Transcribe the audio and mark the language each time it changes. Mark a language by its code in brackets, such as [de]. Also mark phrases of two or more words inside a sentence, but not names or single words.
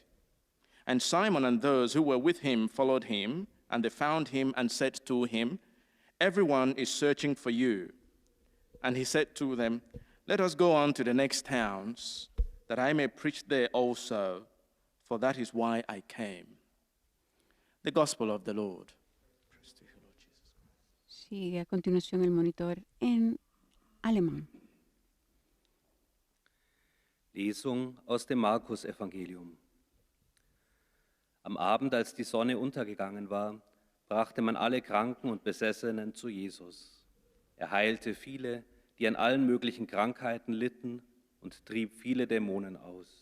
[en] And Simon and those who were with him followed him, and they found him and said to him, everyone is searching for you. And he said to them, let us go on to the next towns, that I may preach there also, for that is why I came. The Gospel of the Lord. Praise to you, Lord Jesus. [es] Sigue a continuación el monitor en alemán. [de] Lesung aus dem Markus-Evangelium. Am Abend, als die Sonne untergegangen war, brachte man alle Kranken und Besessenen zu Jesus. Er heilte viele, die an allen möglichen Krankheiten litten, und trieb viele Dämonen aus.